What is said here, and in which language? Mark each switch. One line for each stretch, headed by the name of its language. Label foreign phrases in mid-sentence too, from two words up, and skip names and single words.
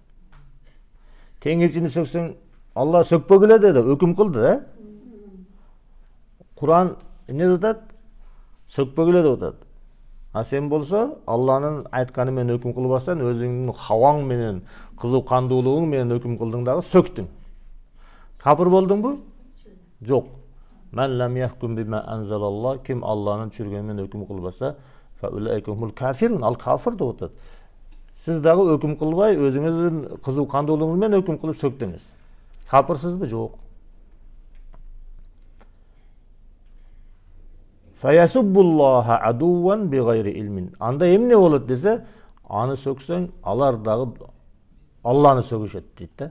Kyrgyz: Теңирчини сөксөң, Алла сөкпөгүлө деди, өкүм кылды, Куран эмне деп атат? Сөкпөгүлө деп атат. А сен болсо, Алланын айтканы менен өкүм кылбастан өзүңдүн хаваң менен, кызуу кандуулугуң менен өкүм кылдың дагы сөктүң. Капыр болдуңбу? Жок.
Arabic: من لم يحكم بما أنزل الله,
Kyrgyz: ким Алланын түшүргөнү менен өкүм кылбаса,
Arabic: فأولئك هم الكافرون,
Kyrgyz: ал кафир деп атат. Сиз дагы өкүм кылбай, өзүңүздүн кызуу кандуулугуңуз менен өкүм кылып сөктүңүз. Капырсызбы? Жок.
Arabic: فيسبوا الله عدوا بغير علم.
Kyrgyz: Анда эмне болот десе, аны сөксөң, алар дагы Алланы сөгүшөт дейт да.